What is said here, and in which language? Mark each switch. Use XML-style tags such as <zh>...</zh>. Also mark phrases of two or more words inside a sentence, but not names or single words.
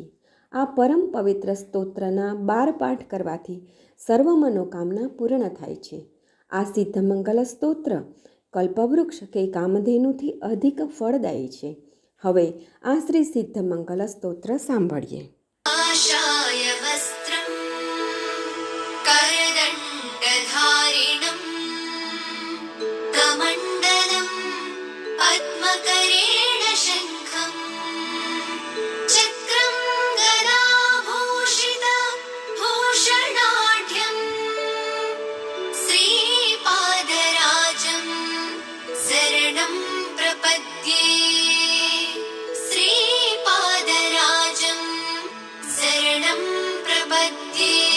<gu>આ પરમ પવિત્ર સ્તોત્રના 12 પાઠ કરવાથી સર્વ મનોકામના પૂર્ણ થાય છે. આ સિદ્ધમંગલ સ્તોત્ર કલ્પવૃક્ષ કે કામધેનુથી અધિક ફળદાયી છે. હવે આ શ્રી સિદ્ધમંગલ સ્તોત્ર સાંભળીએ.</gu> <sa>आशाय वस्त्रं करदण्डधारिणं कमण्डलं पद्मकरेण शङ्खं चक्रं गदाभूषित भूषणाढ्यं श्रीपादराजं शरणं प्रपद्ये श्रीपादराजं शरणं प्रपद्ये</sa>